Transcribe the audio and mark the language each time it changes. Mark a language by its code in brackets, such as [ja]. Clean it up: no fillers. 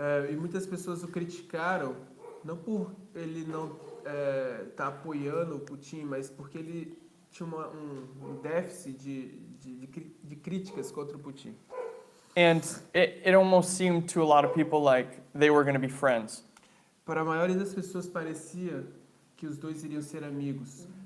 [pt] E muitas pessoas o criticaram, não por ele não estar apoiando o Putin, mas porque ele tinha um déficit de críticas contra o Putin. [en] And it almost seemed to a lot of people like they were going to be friends. [pt] Para a maioria das pessoas parecia que os dois iriam ser amigos.